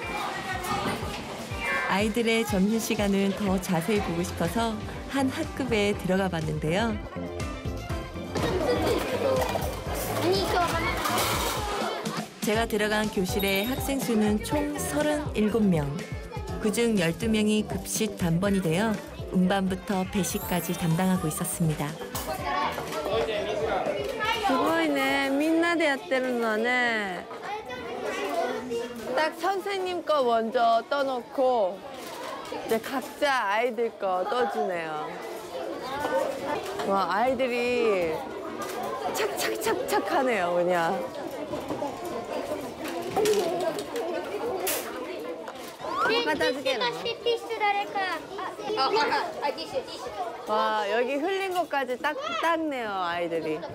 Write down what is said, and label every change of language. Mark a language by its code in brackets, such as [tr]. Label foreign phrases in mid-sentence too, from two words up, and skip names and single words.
[ko] 아이들의 점심시간을 더 자세히 보고 싶어서 한 학급에 들어가 봤는데요. 제가 들어간 교실의 학생 수는 총 37명. 그중 12명이 급식 단번이 되어 운반부터 배식까지 담당하고 있었습니다. [ja] すごいね。みんなでやってるのはね。 [ko] 딱 선생님 거 먼저 떠놓고 이제 각자 아이들 거 떠주네요. 와, 아이들이 착착착착하네요, 그냥. 와, 여기 흘린 것까지 딱 닦네요, 아이들이.